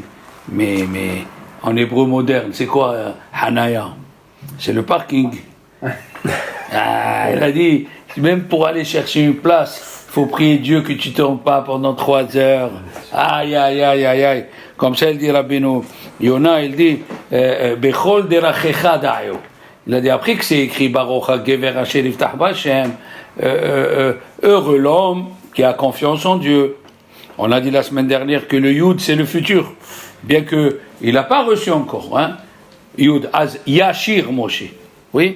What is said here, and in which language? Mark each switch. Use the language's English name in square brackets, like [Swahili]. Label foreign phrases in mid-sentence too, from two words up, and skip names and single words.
[French] Mais en hébreu moderne, c'est quoi Hanaya? C'est le parking. Ah, il a dit, même pour aller chercher une place, il faut prier Dieu que tu ne tombes pas pendant 3 heures. Aïe, aïe, aïe, aïe, aïe. Comme ça, il dit Rabbeinu Yona, il dit, [Hebrew] בכל דרכיך דעהו. [French] Il a dit, après que c'est écrit, [Hebrew] ברוך הגבר אשר יבטח בה, [French] heureux l'homme qui a confiance en Dieu. On a dit la semaine dernière que le Yud, c'est le futur. Bien qu'il n'a pas reçu encore, hein. [Hebrew] יוד, אז ישיר משה. [French] Oui?